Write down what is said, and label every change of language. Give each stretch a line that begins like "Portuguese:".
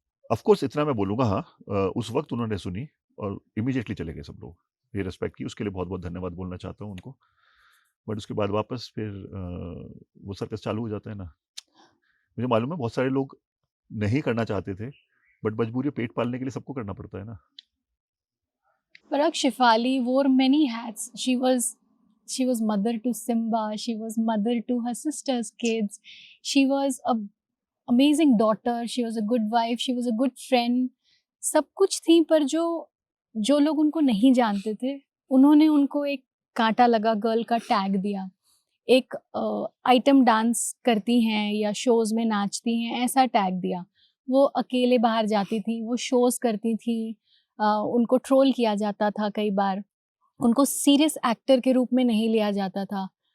Hindi: Of course इतना मैं बोलूँगा, हाँ, उस वक्त उन्होंने सुनी और इमीडिएटली चले गए सब लोग। ये रिस्पेक्ट की, उसके लिए बहुत बहुत धन्यवाद बोलना चाहता हूँ उनको। बट उसके बाद वापस फिर वो सर्कस चालू हो जाता है ना। मुझे मालूम है बहुत सारे लोग नहीं करना चाहते थे, बट मजबूरी पेट पालने के लिए सबको करना पड़ता है ना।
English: Parag Shefali wore many hats. She was mother to Simba. She was mother to her sister's kids. She was a amazing daughter. She was a good wife. She was a good friend.
Hindi: सब कुछ थी, पर जो जो लोग उनको नहीं जानते थे उन्होंने उनको एक कांटा लगा गर्ल का टैग दिया। एक आइटम डांस करती हैं या शोज में नाचती हैं ऐसा टैग दिया। वो अकेले बाहर जाती थी, वो शोज करती थी, उनको ट्रोल किया जाता था कई बार, उनको सीरियस एक्टर के रूप में नहीं लिया जाता था।